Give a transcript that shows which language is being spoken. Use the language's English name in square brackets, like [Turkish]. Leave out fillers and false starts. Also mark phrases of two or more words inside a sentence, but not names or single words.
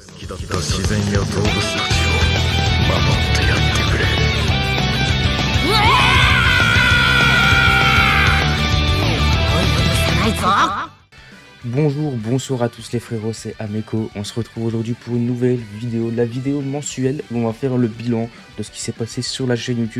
[Japanese] った自然や動物たちを守ってやってくれ。 [French] Bonjour, bonsoir à tous les frérots, c'est Ameko. On se retrouve aujourd'hui pour une nouvelle vidéo, la vidéo mensuelle où on va faire le bilan de ce qui s'est passé sur la chaîne YouTube.